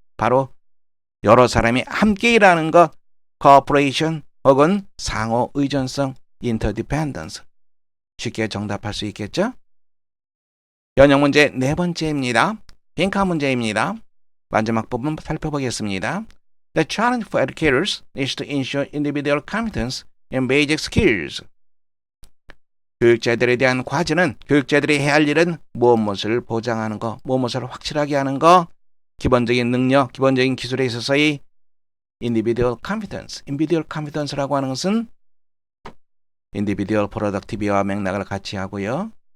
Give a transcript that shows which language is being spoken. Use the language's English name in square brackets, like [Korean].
[Korean] 바로 여러 사람이 함께 일하는 것, cooperation 혹은 상호 의존성, interdependence. 쉽게 정답할 수 있겠죠? 변형 문제 4번째입니다. 빈칸 문제입니다. 마지막 부분 살펴보겠습니다. [English] The challenge for educators is to ensure individual competence and basic skills. [Korean] 교육자들에 대한 과제는, 교육자들이 해야 할 일은 무엇을 보장하는 거, 무엇을 확실하게 하는 거, 기본적인 능력, 기본적인 기술에 있어서의 individual competence라고 하는 것은 individual productivity와 맥락을 같이 하고요.